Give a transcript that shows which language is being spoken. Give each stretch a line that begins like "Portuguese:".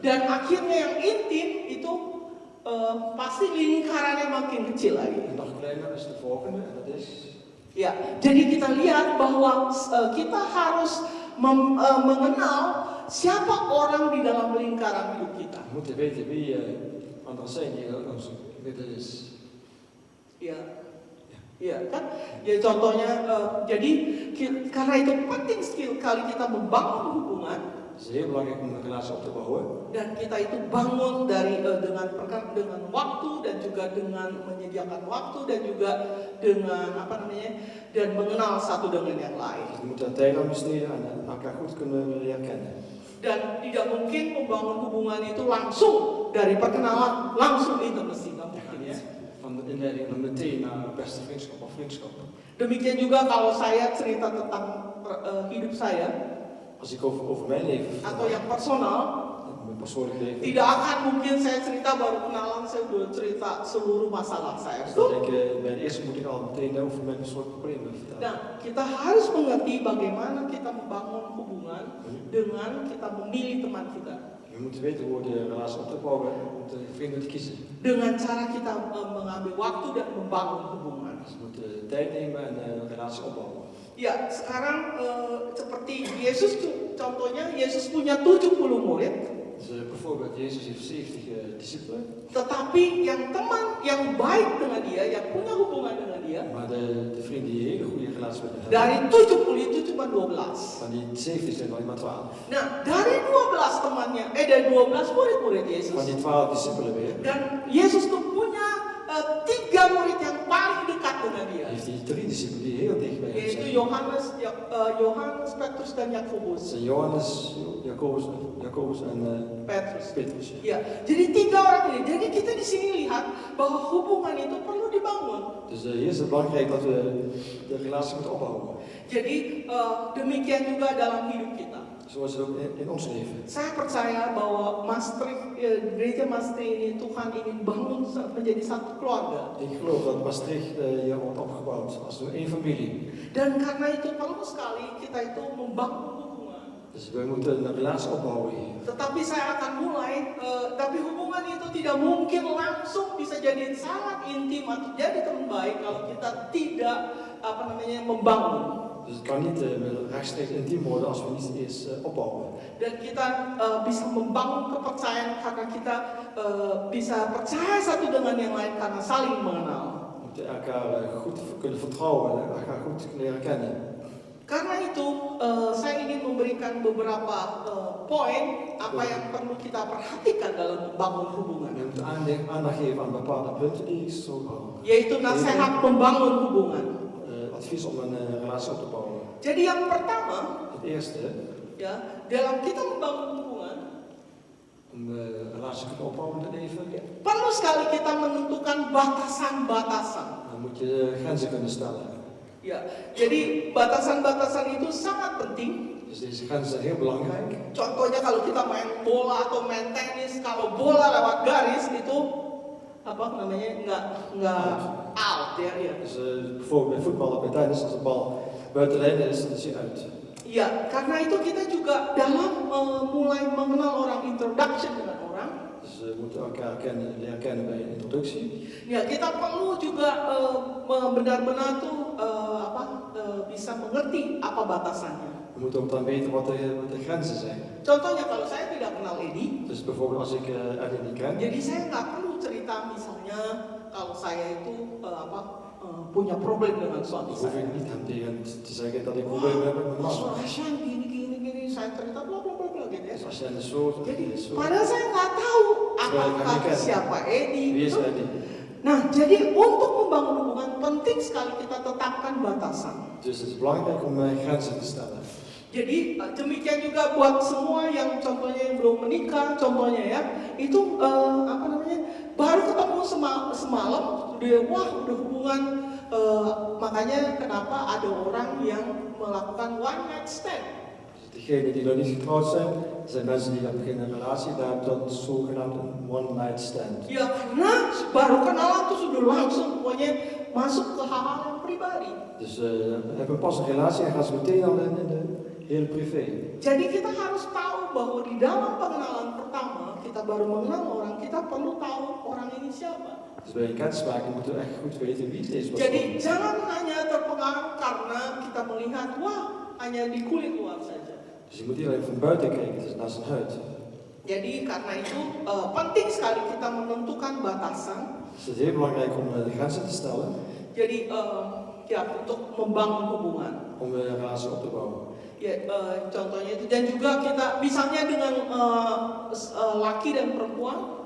Indonesian: Dan akhirnya yang intim itu pasti lingkarannya makin kecil lagi.
Dutch: En nog kleiner is de volgende, en dat is...
Indonesian: Ya, jadi kita lihat bahwa kita harus mengenal siapa orang di dalam lingkaran hidup kita.
Dutch: We moeten weten wie anderen zijn die in ons midden is.
Indonesian: Ya, ya kan? Jadi contohnya, jadi karena itu penting sekali kita membangun hubungan.
Dutch: Het is heel belangrijk om een relatie op te bouwen.
Indonesian: Dan kita itu bangun dari dengan waktu dan juga dengan menyediakan waktu dan juga dengan dan mengenal satu dengan yang lain.
Dutch: Dus we moeten daar tijd aan besteden en elkaar goed kunnen leren kennen.
Indonesian: Dan tidak mungkin membangun hubungan itu langsung dari perkenalan langsung intimacy, nggak mungkin ya.
Dutch: Van de inleiding dan meteen naar beste vriendschap of vriendschap.
Indonesian: Demikian juga kalau saya cerita tentang hidup saya
Dutch: Als ik over mijn leven
Indonesian: atau
Dutch: vertel,
Indonesian: yang personal,
Dutch: mijn persoonlijk leven,
Indonesian: tidak akan mungkin saya cerita baru kenalan saya udah cerita seluruh masalah saya.
Dutch: dus dan denk ik, bij de eerste moet ik al meteen over mijn persoonlijke problemen vertellen.
Indonesian: Nah, kita harus mengerti bagaimana kita membangun hubungan dengan kita memilih teman kita.
Dutch: We moeten weten hoe de relatie op te bouwen en om de vrienden te kiezen.
Indonesian: Dengan cara kita mengambil waktu dan membangun hubungan.
Dutch: Dus we moeten tijd nemen en een relatie opbouwen.
Indonesian: Ya, sekarang seperti Yesus, contohnya Yesus punya 70 murid,
Dutch: Dus bijvoorbeeld, Jezus heeft 70 discipelen,
Indonesian: tetapi yang teman yang baik dengan dia, yang punya hubungan dengan dia,
Dutch: maar de vrienden die een hele goede relatie met hem hebben,
Indonesian: dari 70 itu cuma 12.
Dutch: van die 70 zijn er alleen maar 12.
Indonesian: Nah, dari 12 temannya, dari 12 murid-murid Yesus,
Dutch: Van die 12 discipelen weer,
Indonesian: dan Yesus tuh punya 3 murid yang paling dekat dengan dia,
Dutch: heeft hij 3 discipelen die heel dicht bij hem
Indonesian: yaitu
Dutch: zijn.
Indonesian: Yohanes, Petrus dan
Dutch: Dat
Indonesian: Yakobus.
Dutch: zijn Johannes, Jacobus en Petrus. Ja.
Indonesian: Ya, jadi 3 orang ini. Jadi kita di sini lihat bahwa hubungan itu perlu dibangun.
Dutch: Dus hier is het belangrijk dat we de relatie moeten opbouwen.
Indonesian: Jadi demikian juga dalam hidup kita.
Dutch: Zoals het ook in ons leven.
Indonesian: Saya percaya bahwa gereja Maastricht ini Tuhan ingin bangun menjadi satu keluarga.
Dutch: Ik geloof dat Maastricht hier wordt opgebouwd als één familie.
Indonesian: Dan karena itu perlu sekali kita itu membangun hubungan.
Dutch: Dus we moeten een relatie opbouwen hier.
Indonesian: Tetapi saya akan mulai, tapi hubungan itu tidak mungkin langsung bisa jadi sangat intim atau jadi teman baik kalau kita tidak membangun.
Dutch: Dus het kan niet rechtstreeks intiem worden als we niet eerst opbouwen.
Indonesian: Dan kita bisa membangun kepercayaan karena kita bisa percaya satu dengan yang lain karena saling mengenal.
Dutch: We moeten elkaar goed kunnen vertrouwen en elkaar goed leren kennen.
Indonesian: Karena itu saya ingin memberikan beberapa poin apa yang perlu kita perhatikan dalam membangun hubungan.
Dutch: We moeten aandacht geven aan bepaalde punten die ik zo
Indonesian: Yaitu nasihat membangun hubungan.
Dutch: advies om een relatie op te bouwen.
Indonesian: Jadi yang pertama,
Dutch: Het eerste,
Indonesian: ya, dalam kita membangun hubungan,
Dutch: om een relatie te kunnen opbouwen in het leven,
Indonesian: perlu sekali kita menentukan batasan-batasan.
Dutch: dan moet je grenzen kunnen stellen.
Indonesian: Ya, jadi batasan-batasan itu sangat penting.
Dutch: Dus deze grenzen zijn heel belangrijk.
Indonesian: Contohnya kalau kita main bola atau main tenis, kalau bola lewat garis itu nggak out ya.
Dutch: Dus bijvoorbeeld bij voetbal of bij tennis, als de bal buiten de lijn is, dan is hij uit.
Indonesian: Ya, karena itu kita juga dalam mulai mengenal orang, introduction dengan orang.
Dutch: Dus we moeten elkaar leren kennen bij een introductie.
Indonesian: Ya, kita perlu juga benar-benar tuh bisa mengerti apa batasannya.
Dutch: We moeten ook dan weten wat de grenzen zijn.
Indonesian: Contohnya kalau saya tidak kenal Edi,
Dutch: Dus bijvoorbeeld als ik Eddie niet ken,
Indonesian: jadi saya nggak perlu cerita misalnya kalau saya itu punya problem dengan suami
Dutch: dan hoef
Indonesian: saya.
Dutch: ik niet hem tegen te zeggen dat ik problemen heb met mijn man.
Indonesian: Rashan gini, saya cerita bla bla bla bla gitu ya.
Dutch: Dus als jij is zo,
Indonesian: Jadi
Dutch: is zo.
Indonesian: padahal saya nggak tahu apakah siapa Edi.
Dutch: Wie is Eddie?
Indonesian: Nah, jadi untuk membangun hubungan penting sekali kita tetapkan batasan.
Dutch: Dus het is belangrijk om grenzen te stellen.
Indonesian: Jadi demikian juga buat semua yang contohnya yang belum menikah, contohnya ya, itu baru ketemu semalam, udah hubungan, makanya kenapa ada orang yang melakukan one night stand.
Dutch: Dus degenen die nog niet getrouwd zijn mensen die beginnen een relatie, daar hebben dat zogenaamd een one night stand.
Indonesian: Ya karena baru kenalan tuh sudah langsung pokoknya masuk ke hal-hal yang pribadi.
Dutch: Dus hebben pas een relatie en gaan ze meteen al in de heel privé.
Indonesian: Jadi kita harus tahu bahwa di dalam pengenalan pertama kita baru mengenal orang, kita perlu tahu orang ini siapa.
Dutch: Dus bij een kennismaking moeten we echt goed weten wie het is.
Indonesian: Jadi jangan hanya terpengaruh karena kita melihat wah hanya di kulit luar saja.
Dutch: Dus je moet niet alleen van buiten kijken, het is naar zijn huid.
Indonesian: Jadi karena itu penting sekali kita menentukan batasan.
Dutch: Dus het is heel belangrijk om de grenzen te stellen.
Indonesian: Jadi untuk membangun hubungan.
Dutch: Om een relatie op te bouwen.
Indonesian: Ya, contohnya itu, dan juga kita misalnya dengan laki dan perempuan,